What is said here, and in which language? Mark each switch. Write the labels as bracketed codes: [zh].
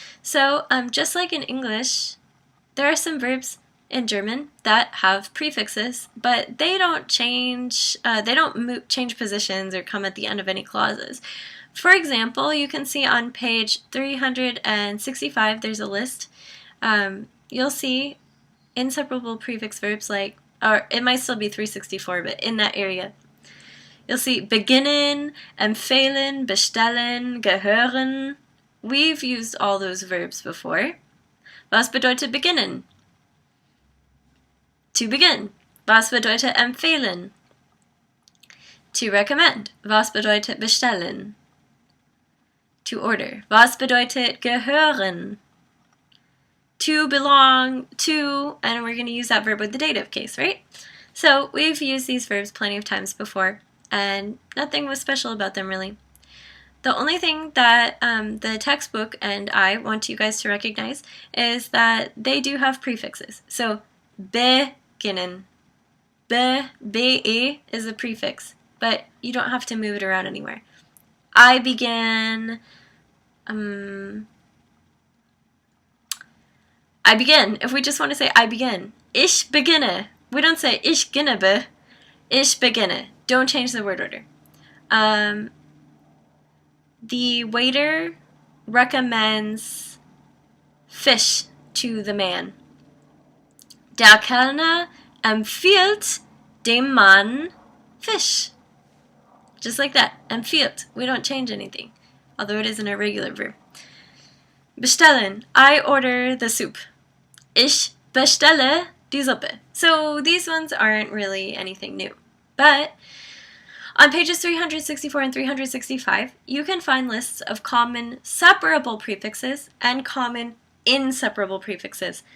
[en] So, just like in English, there are some verbs in German that have prefixes, but they don't change, change positions or come at the end of any clauses. For example, you can see on page 365, there's a list. You'll see inseparable prefix verbs like, or it might still be 364, but in that area. You'll see beginnen, empfehlen, bestellen, gehören. We've used all those verbs before. [de] Was bedeutet beginnen? [en] To begin. [de] Was bedeutet empfehlen? [en] To recommend. [de] Was bedeutet bestellen? [en] To order. [de] Was bedeutet gehören? [en] To belong to, and we're going to use that verb with the dative case, right? So we've used these verbs plenty of times before, and nothing was special about them really. The only thing that the textbook and I want you guys to recognize is that they do have prefixes. So beginnen. Be is a prefix, but you don't have to move it around anywhere. I began. I begin. If we just want to say I begin. [de] Ich beginne. [en] We don't say ich ginne. Ich beginne. Don't change the word order. The waiter recommends fish to the man. [de] Der Kellner empfiehlt dem Mann Fisch. [en] Just like that. Empfiehlt. We don't change anything, although it is an irregular verb. Bestellen. I order the soup. [de] Ich bestelle die Suppe. [en] So these ones aren't really anything new. But on pages 364 and 365, you can find lists of common separable prefixes and common inseparable prefixes.